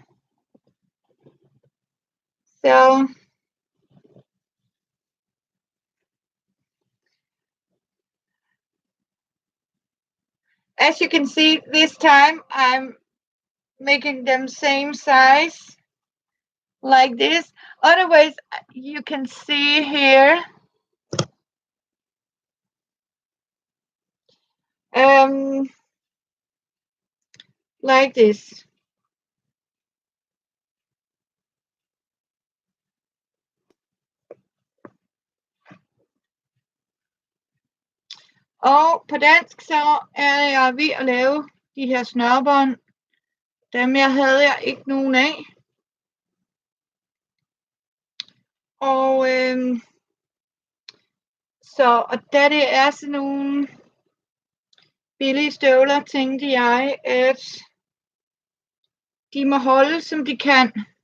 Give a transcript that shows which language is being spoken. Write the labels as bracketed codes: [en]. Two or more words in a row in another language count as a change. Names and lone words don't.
[en] So as you can see, this time I'm making them same size like this. Otherwise, you can see here like this. [da] Og på dansk så er jeg ved at lave de her snørbånd. Dem havde jeg ikke nogen af. Og og da det er sådan nogle billige støvler, tænkte jeg, at de må holde, som de kan.